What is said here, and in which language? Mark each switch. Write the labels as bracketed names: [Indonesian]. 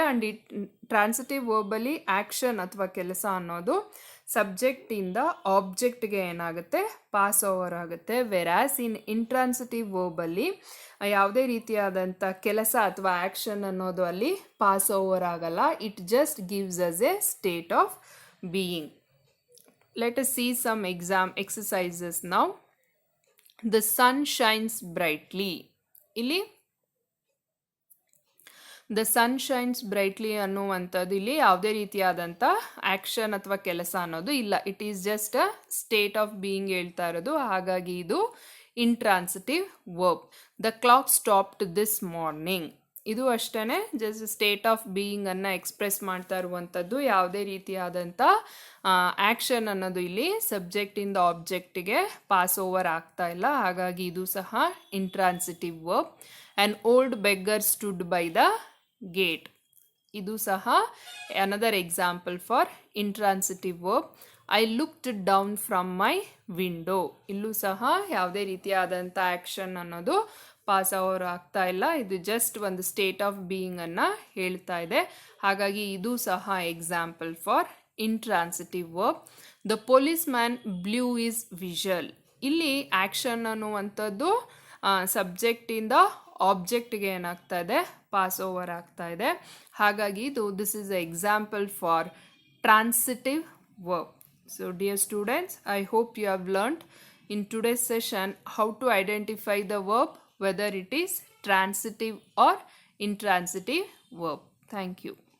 [Kannada] And transitive ವರ್ಬಲ್ಲಿ action ಅಥವಾ ಕೆಲಸ ಅನ್ನೋದು ಸಬ್ಜೆಕ್ಟಿಂದ ಆಬ್ಜೆಕ್ಟ್ಗೆ ಏನಾಗುತ್ತೆ, ಪಾಸ್ ಓವರ್ ಆಗುತ್ತೆ. ವೆರಾಸ್ ಇನ್ ಇಂಟ್ರಾನ್ಸಿಟಿವ್ ವರ್ಬಲ್ಲಿ ಯಾವುದೇ ರೀತಿಯಾದಂಥ ಕೆಲಸ ಅಥವಾ ಆ್ಯಕ್ಷನ್ ಅನ್ನೋದು ಅಲ್ಲಿ ಪಾಸ್ ಓವರ್ ಆಗಲ್ಲ. [English] It just gives us a state of being. Let us see some exercises now. The sun shines brightly. [Kannada] ಇಲ್ಲಿ ದ ಸನ್ ಶೈನ್ಸ್ ಬ್ರೈಟ್ಲಿ ಅನ್ನುವಂಥದ್ದು ಇಲ್ಲಿ ಯಾವುದೇ ರೀತಿಯಾದಂಥ ಆ್ಯಕ್ಷನ್ ಅಥವಾ ಕೆಲಸ ಅನ್ನೋದು ಇಲ್ಲ. [English] it is just a state of being [Kannada] ಹೇಳ್ತಾ ಇರೋದು. ಹಾಗಾಗಿ ಇದು [English] Intransitive verb. The clock stopped this morning. [Kannada] ಇದು ಅಷ್ಟೇ ಜಸ್ಟ್ ಸ್ಟೇಟ್ ಆಫ್ ಬೀಯಿಂಗನ್ನು ಎಕ್ಸ್ಪ್ರೆಸ್ ಮಾಡ್ತಾ ಇರುವಂಥದ್ದು. ಯಾವುದೇ ರೀತಿಯಾದಂಥ ಆ್ಯಕ್ಷನ್ ಅನ್ನೋದು ಇಲ್ಲಿ ಸಬ್ಜೆಕ್ಟಿಂದ ಆಬ್ಜೆಕ್ಟಿಗೆ ಪಾಸ್ ಓವರ್ ಆಗ್ತಾ ಇಲ್ಲ. ಹಾಗಾಗಿ ಇದು ಸಹ [English] Intransitive verb. An old beggar stood by the gate. [Kannada] ಇದು ಸಹ [English] another example for intransitive verb. I looked down from my window. [Kannada] ಇಲ್ಲೂ ಸಹ ಯಾವುದೇ ರೀತಿಯಾದಂಥ ಆ್ಯಕ್ಷನ್ ಅನ್ನೋದು ಪಾಸ್ ಓವರ್ ಆಗ್ತಾ ಇಲ್ಲ. ಇದು ಜಸ್ಟ್ ಒಂದು ಸ್ಟೇಟ್ ಆಫ್ ಬೀಯಿಂಗ್ ಅನ್ನು ಹೇಳ್ತಾ ಇದೆ. ಹಾಗಾಗಿ ಇದು ಸಹ [English] Example for intransitive verb. The policeman blew his whistle. [Kannada] ಇಲ್ಲಿ ಆ್ಯಕ್ಷನ್ ಅನ್ನುವಂಥದ್ದು ಸಬ್ಜೆಕ್ಟಿಂದ ಆಬ್ಜೆಕ್ಟ್ಗೆ ಏನಾಗ್ತಾ ಇದೆ, ಪಾಸ್ ಓವರ್ ಆಗ್ತಾ ಇದೆ. [English] ಹಾಗಾಗಿ this is a example for transitive verb. So dear students, I hope you have learned in today's session how to identify the verb, whether it is transitive or intransitive verb. Thank you.